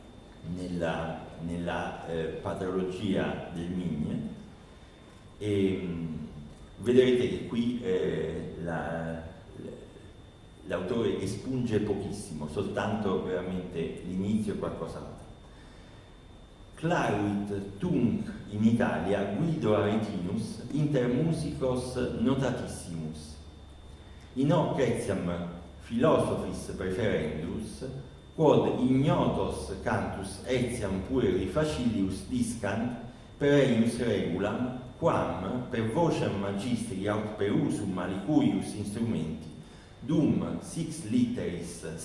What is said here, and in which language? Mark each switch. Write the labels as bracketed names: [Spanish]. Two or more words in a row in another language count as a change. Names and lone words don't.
[Italian] nella patrologia del Migne e vedrete che qui l'autore espunge pochissimo, soltanto veramente l'inizio e qualcos'altro. [Latin] Claruit tunc in Italia Guido Aretinus inter musicos notatissimus. In hoc etiam philosophis preferendus, quod ignotos cantus etiam pueri facilius discant per eius regulam, quam per vocem magistri aut per usum alicuius instrumenti dum sex litteris